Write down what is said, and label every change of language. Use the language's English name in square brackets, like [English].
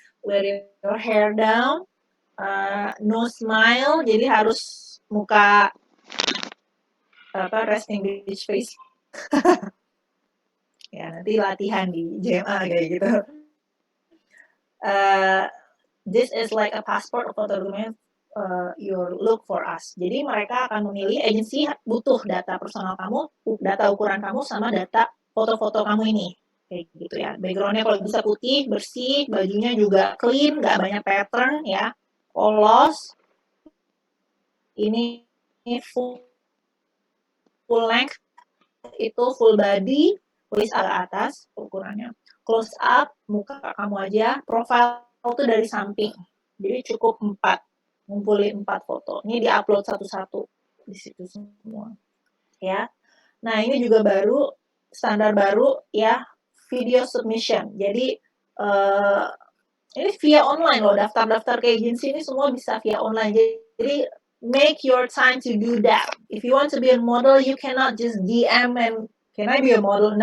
[English] Wear your hair down, no smile, jadi harus muka resting bitch face. [Indonesian] Ya nanti latihan di JMA kayak gitu. [English] This is like a passport or photo document your look for us. [Indonesian] Jadi mereka akan memilih, agensi butuh data personal kamu, data ukuran kamu, sama data foto-foto kamu ini. Kayak gitu ya. Backgroundnya kalau bisa putih, bersih, bajunya juga clean, nggak banyak pattern ya. Polos. Ini full length, itu full body, waist ke atas ukurannya. Close up, muka kamu aja, profile itu dari samping. Jadi cukup 4, ngumpulin 4 foto. Ini diupload satu-satu di situ semua. Ya. Nah, ini juga baru standar baru ya, video submission. Jadi ini via online loh, daftar-daftar ke agensi ini semua bisa via online. [English] Jadi make your time to do that. If you want to be a model, you cannot just DM and can I be a model?